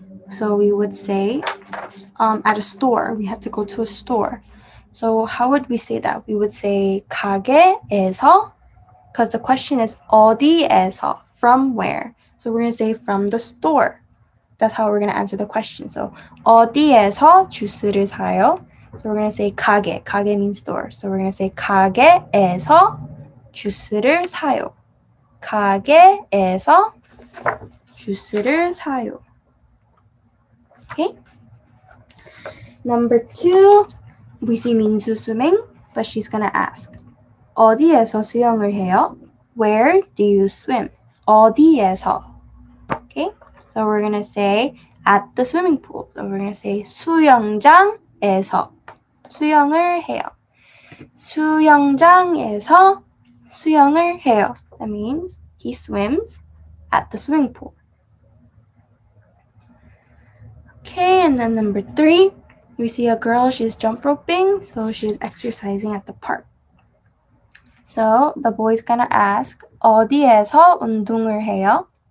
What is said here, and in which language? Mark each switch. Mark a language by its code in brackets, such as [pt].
[en] So we would say at a store. We have to go to a store. So how would we say that? We would say 가게에서, because the question is 어디에서, from where. So we're going to say from the store. That's how we're going to answer the question. [ko] So 어디에서 주스를 사요? [en] So we're going to say 가게. 가게 means store. So we're going to say [ko] 가게에서 주스를 사요. 가게에서 주스를 사요. Okay. [en] Number 2, we see 민수 swimming, but she's gonna ask, [ko] 어디에서 수영을 해요? [en] Where do you swim? 어디에서? Okay. So we're gonna say at the swimming pool. So we're gonna say [ko] 수영장에서 수영을 해요. 수영장에서 수영을 해요. [en] That means he swims at the swimming pool. Okay, and then number 3, we see a girl, she's jump roping, so she's exercising at the park. So the boy's gonna ask, [ko] 어디에서 운동을 해요?